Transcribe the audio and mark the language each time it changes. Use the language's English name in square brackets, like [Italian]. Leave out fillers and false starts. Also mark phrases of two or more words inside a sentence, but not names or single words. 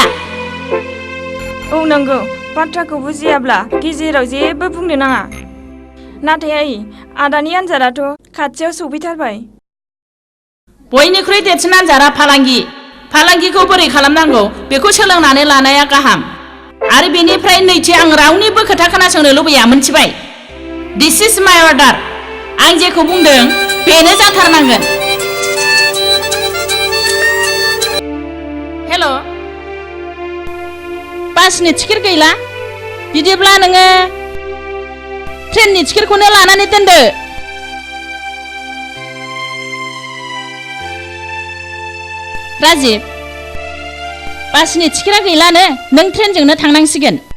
[Bodo] औ नंगौ बाथ्राखौ बुजियाब्ला गेजेराव जेबो बुंनो नाङा नाथाय आइ आदानि आन्जादाथ' खाथियाव सफैथारबाय बयनिख्रुइ देरसिन आन्जादा फालांगिखौ बोरै खालामनांगौ बेखौ सोलोंनानै लानाया गाहाम आरो बेनिफ्राय नैथि आं रावनिबो खोथा खोनासंनो लुबैया मोनथिबाय [English] this is my order [Bodo] आं जेखौ बुंदों बेनो जाथारनांगोन हेलो बासनि टिकेट गैला बिदिब्ला नोङो ट्रेननि टिकेटखौनो लानानै दोनदो राजिब बासनि टिकेटआ गैलानो नों ट्रेनजोंनो थांनांसिगोन